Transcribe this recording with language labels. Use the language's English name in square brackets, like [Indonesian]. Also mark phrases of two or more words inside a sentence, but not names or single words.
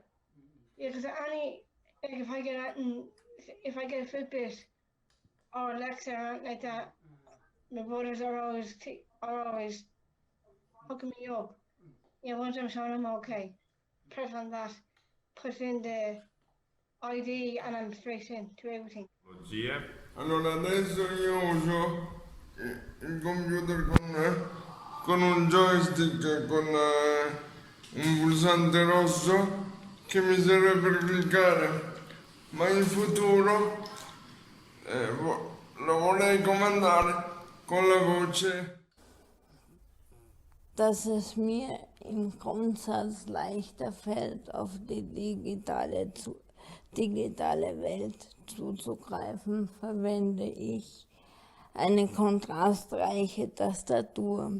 [English] Yeah, because if I get a Fitbit or Alexa or anything like that, my brothers are always hooking me up. Yeah, once I'm sure I'm okay, press on that, put in the ID and I'm straight in to everything. [Italian] Allora adesso io uso il computer con un joystick, con un pulsante rosso che mi serve per cliccare ma in futuro lo vorrei comandare con la voce. [German] Dass es mir im Grundsatz leichter fällt, auf die digitale Welt zuzugreifen, verwende ich eine kontrastreiche Tastatur.